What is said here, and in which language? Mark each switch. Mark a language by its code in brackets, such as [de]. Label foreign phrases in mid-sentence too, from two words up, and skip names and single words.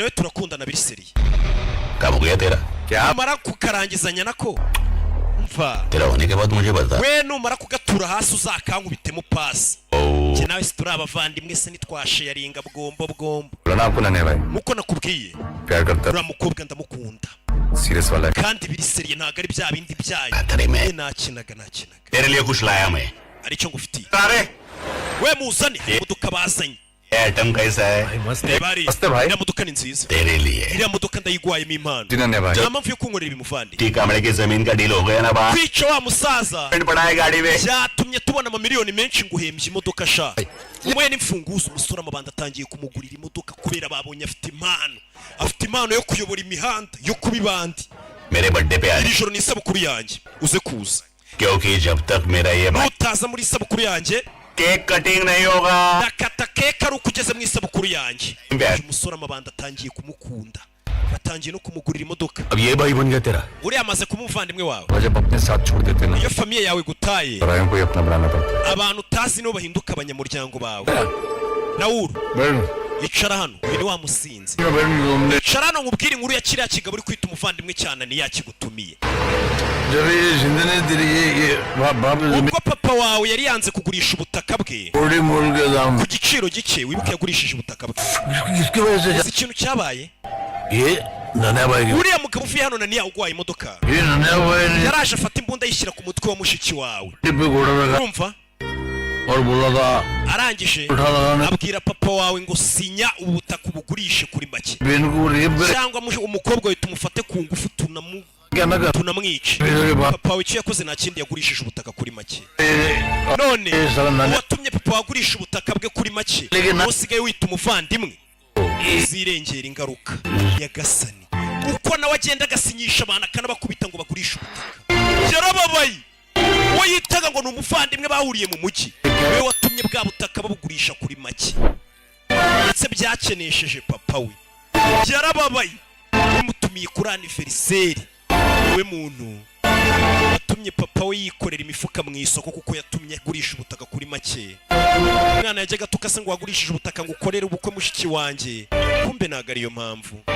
[rw] nawe turakundana biri seriye [hi] कब हो गया तेरा [rw] amara kukarangizanya nako mva [hi] तेरा होने के बाद मुझे बता [rw] we numara kugatura hasi uzakankubitemo pasi ओ nawe si turi abavandimwe se nitwasheyaringa bwombo [hi] बोला आपको नन्हे भाई [rw] nkuko nakubwiye [hi] प्यार करता [rw] uriya mukobwa ndamukunda [hi] सीरियस वाला है [rw] kandi biri seriye ntabwo ari bya bindi byayo [hi] खतरे में [rw] nakinaga [hi] तेरे लिए कुछ लाया मैं [rw] aricyo ngufitiye [hi] अरे [rw] we muzane hari imodoka bazanye [hi] ये आइटम कैसा है [rw] reba hariya [hi] मस्त है भाई [rw] iriya modoka ni nziza [hi] तेरे लिए [rw] iriya modoka ndayigwayemo impano [hi] जी नन्हे भाई [rw] nta mpamvu yo kunkorera ibimuvandi [hi] टी कमरे की जमीन का डील हो गया ना बात [rw] kwica wa musaza [hi] पड़ा है गाड़ी में [rw] byatumye tubona amamiliyoni menshi nguhembye imodoka sha umuye n'imfunguzo umusore amabanda atangiye kumugurira imodoka kubera babonye afite impano yo kuyobora imihanda yo kuba ibandi [hi] मेरे बर्थडे पे आ [rw] iri joro ni isabukuru yanjye uze kuza [hi] क्योंकि जब तक मेरा ये [rw] nutaza muri isabukuru yanjye [en] cake cutting [hi] नहीं होगा [rw] ndakata keke ari uko ugeze mu isabukuru yanjye uyu musore amabanda atangiye kumukunda batangiye no kumugurira imodoka [hi] अब ये भाई बन गया तेरा [rw] uriya amaze kuba umuvandimwe wawe [hi] जब अपने साथ छोड़ देते ना [rw] iyo famiye yawe gutaye [hi] परायों को ही अपना बनाना पड़ता है [rw] abantu utazi nibo bahinduka abanyamuryango bawe Raul [hi] बैठ [rw] icara hano uyu ni wa musinzi [hi] बैठ घूमने [rw] icara hano nkubwire inkuru ya kiriya kigabo uri kwita umuvandimwe cyane ntiyakigutumiye [hi] जब ये जिंदगी ने तेरी ये बाप [rw] ubwo papa wawe yari yanze kugurisha ubutaka bwe [hi] बड़ी मोल के दाम [rw] ku giciro gike wibuke yagurishije ubutaka bwe [hi] किसकी वजह से [rw] uzi ikintu cyabaye [hi] ये नन्या भाई की [rw] uriya mugabo uvuye hano Naniya ugwaye imodoka [hi] ये नन्या भाई ने [rw] yaraje afata imbunda ayishyira ku mutwe wa mushiki wawe [hi] पे घोड़ा रखा [rw] urumva [hi] और बोला था [rw] arangije [hi] उठा लगाने [rw] abwira papa wawe ngo sinya ubutaka ubugurishe kuri make [hi] बेन को रेप कर [rw] cyangwa umukobwa we tumufate ku ngufu [hi] क्या ना कर [rw] tunamwice [hi] मेरे बाप [rw] papa wawe icyo yakoze nta kindi yagurishije ubutaka kuri make ए, none [hi] ए, साला नन्या [rw] uwatumye papa wagurisha ubutaka bwe kuri make Lege na- wowe usigaye wita umuvandimwe uzirengera ingaruka nyagasani uko nawe agenda agasinyisha abantu akanabakubita ngo bagurishe ubutaka yarababaye uwo yitaga ngo ni umuvandimwe bahuriye mu mujyi we watumye bwa butaka babugurisha kuri make ndetse byakenesheje papa we yarababaye bimutumiye kuri aniveriseri we muntu watumye papa we yikorera imifuka mu isoko kuko yatumye agurisha ubutaka kuri make umwana yajyaga atuka se ngo wagurishije ubutaka ngo ukorere ubukwe mushiki wanjye kumbe ntabwo ariyo mpamvu